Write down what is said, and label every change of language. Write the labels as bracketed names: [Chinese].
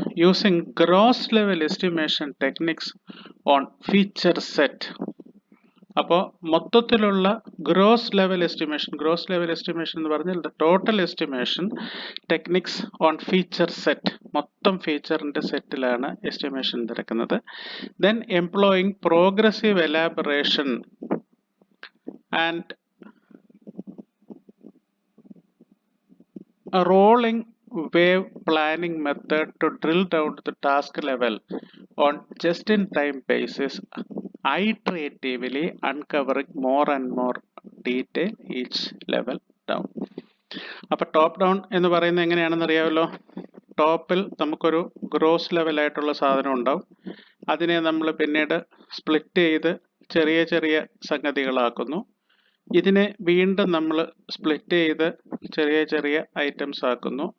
[English] Using gross level estimation techniques on feature set. [Malayalam] അപ്പോൾ മൊത്തത്തിലുള്ള gross level estimation എന്ന് പറഞ്ഞാൽ [English] total estimation techniques on feature set, [Malayalam] മൊത്തം ഫീച്ചറിന്റെ സെറ്റിലാണ് estimation നടക്കുന്നത്. [English] Then employing progressive elaboration and rolling wave planning method to drill down to the task level on just-in-time basis, iteratively uncovering more and more detail each level down. [Malayalam] അപ്പോൾ top down എന്ന് പറയുന്നത് എങ്ങനെയാണെന്ന് അറിയാമല്ലോ. ടോപ്പിൽ നമുക്കൊരു gross ലെവലായിട്ടുള്ള സാധനം ഉണ്ടാവും. അതിനെ നമ്മൾ പിന്നീട് സ്പ്ലിറ്റ് ചെയ്ത് ചെറിയ ചെറിയ സംഗതികളാക്കുന്നു. ഇതിനെ വീണ്ടും നമ്മൾ സ്പ്ലിറ്റ് ചെയ്ത് ചെറിയ ചെറിയ ഐറ്റംസ് ആക്കുന്നു.